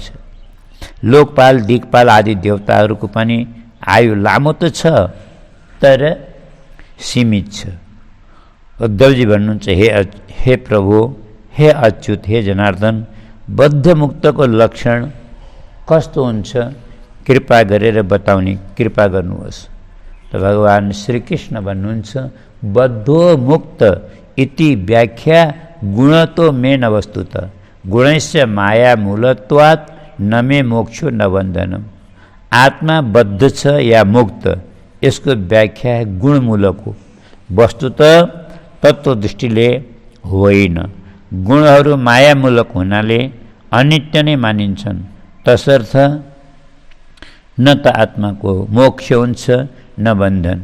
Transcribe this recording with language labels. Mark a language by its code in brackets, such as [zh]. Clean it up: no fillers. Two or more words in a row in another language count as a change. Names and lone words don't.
[ne] लोकपाल, दिक्पाल आदि देवताहरूको पनि आयु लामो त छ तर सीमित छ। उद्धवजी भन्नुहुन्छ, हे प्रभु, हे अच्युत, हे जनार्दन, बद्ध मुक्तको लक्षण कस्तो हुन्छ कृपा गरेर बताउने कृपा गर्नुहोस्। त भगवान् श्रीकृष्ण भन्नुहुन्छ, [sa] बद्धो मुक्त इति व्याख्या गुणतो मे न वस्तुत गुणस्य माया मूलत्वात् न मे मोक्षो न बन्धनम। [ne] आत्मा बद्ध छ या मुक्त, यसको व्याख्या गुणमूलक हो, वस्तुत तत्त्व दृष्टिले होइन। गुणहरू मायामूलक हुनाले अनित्य नै मानिन्छन्। तसर्थ न त आत्माको मोक्ष हुन्छ न बन्धन।